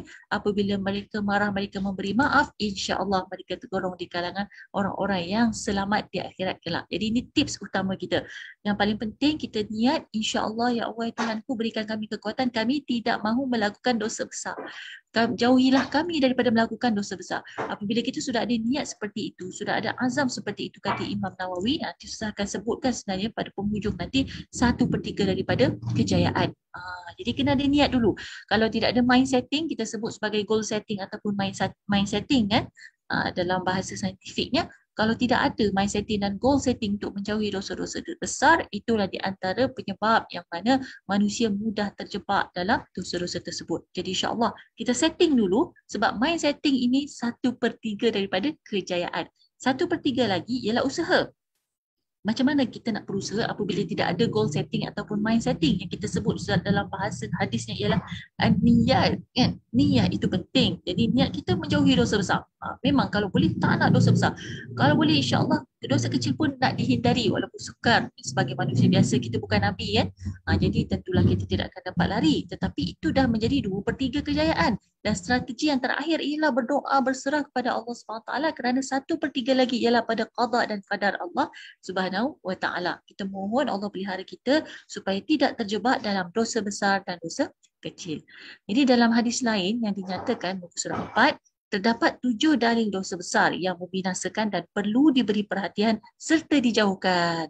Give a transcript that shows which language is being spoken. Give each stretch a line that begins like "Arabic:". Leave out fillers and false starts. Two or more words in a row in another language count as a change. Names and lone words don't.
Malay: Apabila mereka marah, mereka memberi maaf, insya-Allah mereka tergolong di kalangan orang-orang yang selamat di akhirat kelak. Jadi ini tips utama kita. Yang paling penting kita niat, insya-Allah ya Allah Tuhanku berikan kami kekuatan, kami tidak mahu melakukan dosa besar. Jauhilah kami daripada melakukan dosa besar. Apabila kita sudah ada niat seperti itu, sudah ada azam seperti itu, kata Imam Nawawi, nanti saya akan sebutkan sebenarnya pada penghujung nanti 1/3 daripada kejayaan. Jadi kena ada niat dulu. Kalau tidak ada
English: mind setting,
Malay: kita sebut sebagai
English: goal setting
Malay: ataupun
English: mind setting
Malay: kan, dalam bahasa saintifiknya. Kalau tidak ada
English: mind setting
Malay: dan
English: goal setting
Malay: untuk menjauhi dosa-dosa besar, itulah di antara penyebab yang mana manusia mudah terjebak dalam dosa-dosa tersebut. Jadi insya-Allah kita setting dulu, sebab
English: mind setting
Malay: ini 1/3 daripada kejayaan. 1/3 lagi ialah usaha. Macam mana kita nak berusaha apabila tidak ada
English: goal setting
Malay: ataupun
English: mind setting?
Malay: Yang kita sebut dalam bahasa hadisnya ialah niat kan. Niat itu penting. Jadi niat kita menjauhi dosa besar. Memang kalau boleh tak nak dosa besar. Kalau boleh insya-Allah dosa kecil pun nak dihindari walaupun sukar. Sebagai manusia biasa, kita bukan Nabi kan. Jadi tentulah kita tidak akan dapat lari. Tetapi itu dah menjadi 2/3 kejayaan. Dan strategi yang terakhir ialah berdoa, berserah kepada Allah SWT kerana 1/3 lagi ialah pada qada dan qadar Allah
Arabic: سبحانه وتعالى.
Malay: Kita mohon Allah pelihara kita supaya tidak terjebak dalam dosa besar dan dosa kecil. Jadi dalam hadis lain yang dinyatakan muka surat 4, terdapat 7 dalil dosa besar yang membinasakan dan perlu diberi perhatian serta dijauhkan.